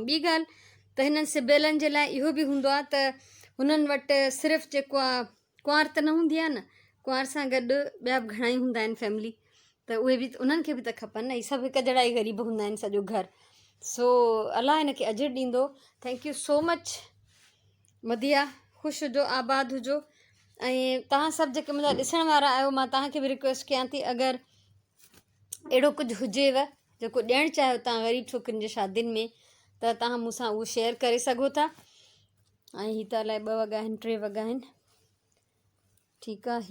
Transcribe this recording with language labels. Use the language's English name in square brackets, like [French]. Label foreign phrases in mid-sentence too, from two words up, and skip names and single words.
[Sindhi] ॿी ॻाल्हि त हिननि सिबियलनि जे लाइ इहो बि हूंदो आहे त हुननि वटि सिर्फ़ु जेको आहे कुंवार त न हूंदी आहे न, कुंवार सां गॾु ॿिया बि घणा ई हूंदा आहिनि फैमिली, त उहे बि उन्हनि खे बि त खपनि न। इहे सभु हिकु जहिड़ा ई ग़रीब हूंदा आहिनि सॼो घरु। सो अलाह हिनखे अजर ॾींदो। [English] thank you so much [Sindhi] मदिया, ख़ुशि हुजो, आबाद हुजो। ऐं तव्हां सभु जेके मुंहिंजा ॾिसण वारा आहियो, मां तव्हांखे बि रिक्वेस्ट कयां थी, अगरि अहिड़ो कुझु हुजेव जेको ॾियणु चाहियो तव्हां ग़रीब छोकिरियुनि जी शादियुनि में, त तव्हां मूंसां उहो शेयर करे सघो था। ऐं हीअ त अलाए 2 वॻा आहिनि 3 वॻा आहिनि, ठीकु आहे।